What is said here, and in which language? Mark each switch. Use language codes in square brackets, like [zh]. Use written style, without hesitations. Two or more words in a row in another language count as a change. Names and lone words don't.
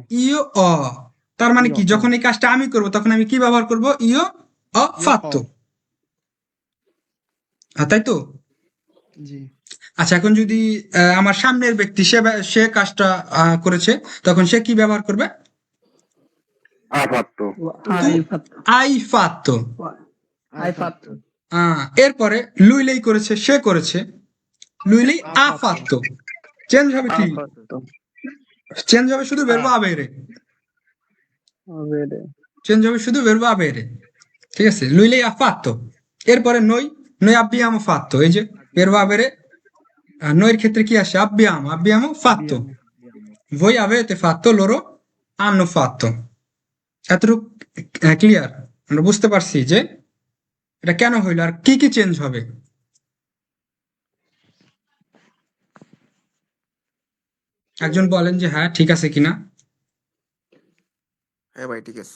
[it] io ho. [bn] তার মানে কি, ইয়, যখন এই কাজটা আমি করব তখন আমি কি ব্যবহার করব? [it] io ho fatto. [bn] তাই তো? জি। আচ্ছা, এখন যদি আমার সামনের ব্যক্তি সে কাজটা করেছে, তখন সে কি ব্যবহার করবে? [it] ha fatto, hai fatto. hai fatto [bn] এরপরে লুইলেই করেছে, সে করেছে, [it] lui lei ha fatto. [bn] চেঞ্জ হবে কি? চেঞ্জ হবে শুধু [it] verbo avere. [bn] চেঞ্জ হবে শুধু [it] verbo avere. [bn] ঠিক আছে, [it] lui lei ha fatto. [bn] এরপরে নই, [it] noi abbiamo fatto, [bn] এই যে [it] verbo avere noi [bn] এর ক্ষেত্রে কি আসে [it] abbiamo fatto, voi avete fatto, loro hanno fatto। [bn] এতটুকু ক্লিয়ার? আমরা বুঝতে পারছি যে এটা কেন হইলো আর কি কি চেঞ্জ হবে। একজন বলেন যে হ্যাঁ ঠিক আছে কিনা। হ্যাঁ ভাই ঠিক আছে।